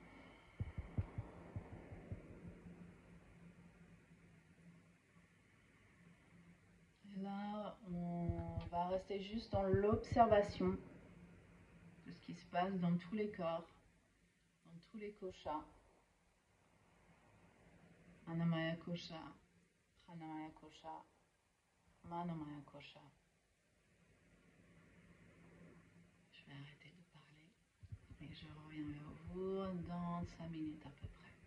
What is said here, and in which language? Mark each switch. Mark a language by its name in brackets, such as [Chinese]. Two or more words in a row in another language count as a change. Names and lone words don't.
[French] Là, on va rester juste dans l'observation de ce qui se passe dans tous les corps, dans tous les koshas. [Sanskrit] Annamaya kosha, pranamaya kosha, manomaya kosha. [French] Je vais arrêter de parler et je reviens vers vous dans 5 minutes à peu près.